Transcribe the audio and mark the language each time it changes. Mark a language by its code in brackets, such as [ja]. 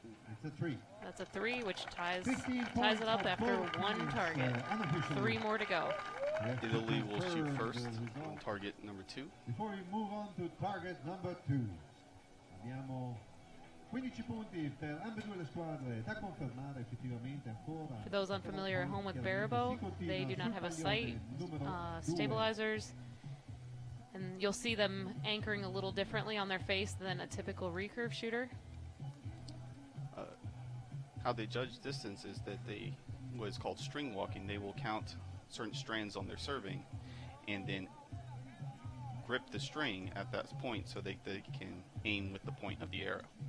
[en] It's a 3. That's a 3, which ties it up after 1 target. 3 more to go. Italy will shoot first on target number 2. Before we move on to target number 2, [it] abbiamo 15 punti per ambedue le squadre, da confermare effettivamente ancora. [en] For those unfamiliar at home with barebow, they do not have a sight, stabilizers, and you'll see them anchoring a little differently on their face than a typical recurve shooter. How they judge distance is that they, what is called string walking, they will count certain strands on their serving and then grip the string at that point so they can aim with the point of the arrow.